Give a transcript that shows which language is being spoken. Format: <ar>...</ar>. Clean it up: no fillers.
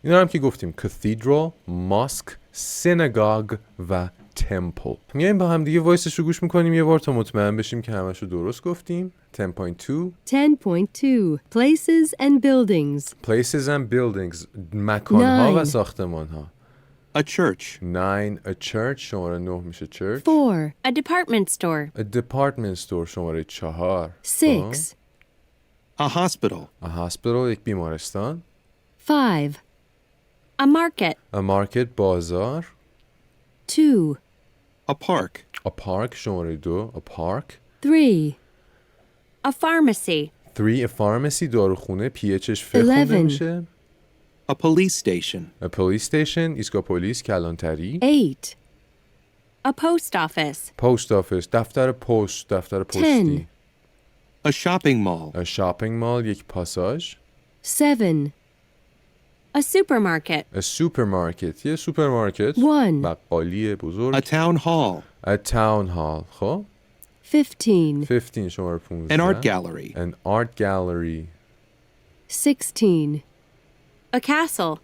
<fa>اینا هم که گفتیم کاتیدرال، ماسک، سینگاگ و تمپل. میایم با هم دیگه وایسش رو گوش میکنیم یه بار تا مطمئن بشیم که همش رو درست گفتیم.</fa> <en>10.2 Places and buildings. Places and buildings</en> <fa>مکانها و ساختمانها.</fa> <en>A church. 9 a church</en> <fa>شماره 9 میشه church.</fa> <en>4. A department store. A department store</en> <fa>شماره 4.</fa> <en>6. A hospital. A hospital</en> <fa>یک بیمارستان.</fa> <en>5. A market. A market</en> <fa>بازار.</fa> <en>2. A park. A park</en> <fa>شماره 2</fa> <en>a park. 3. A pharmacy. 3 a pharmacy</en> <fa>داروخونه PHش خونده میشه.</fa> <en>A police station. A police station</en> <fa>ایستگاه پلیس کلانتری.</fa> <en>8. A post office. Post office</en> <fa>دفتر پست، دفتر پستی.</fa> <en>10. A shopping mall. A shopping mall</en> <fa>یک پاساژ.</fa> <en>7. A supermarket. A supermarket</en> <fa>یه سوپرمارکت.</fa> <en>1.</en> <fa>بقالی بزرگ.</fa> <en>A town hall. A town hall.</en> <fa>خب</fa> <en>15.</en> <fa>15 شماره 15.</fa> <en>An art gallery. An art gallery. 16. A castle.</en>